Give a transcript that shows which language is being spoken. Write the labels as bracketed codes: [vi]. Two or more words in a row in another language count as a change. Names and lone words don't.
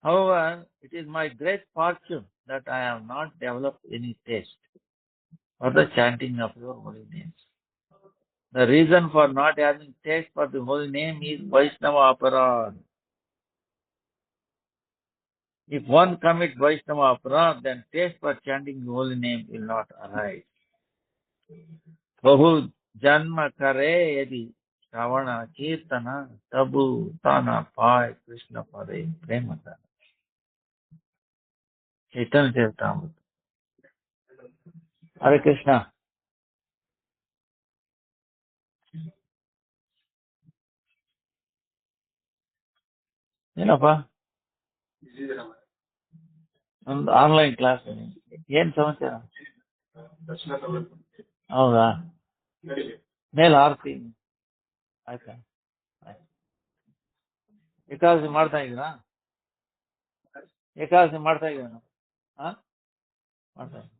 [en] However, it is my great fortune that I have not developed any taste for the chanting of your holy names. The reason for not having taste for the holy name is [sa] Vaishnava aparad. [en] If one commits [sa] Vaishnava aparad, [en] then taste for chanting the holy name will not arise. [bn] বহু জন্ম করে যদি শ্রবণ কীর্তন তবু তানা পাই কৃষ্ণ পারে প্রেমতা. [en] Chaitanya Charitamrita. Hare Krishna. [kn] ಏನಪ್ಪ ಒಂದು [en] online class [kn] ಏನ್ ಸಮಾಚಾರ ಹೌದಾ ಮೇಲೆ ಆರ್ತಿ ಆಯ್ತಾ ಏಕಾದಶಿ ಮಾಡ್ತಾ ಇದ್ದೀರಾ ಏಕಾದಶಿ ಮಾಡ್ತಾ ಇದ್ದೀರಾ ಹಾ ಮಾಡ್ತಾ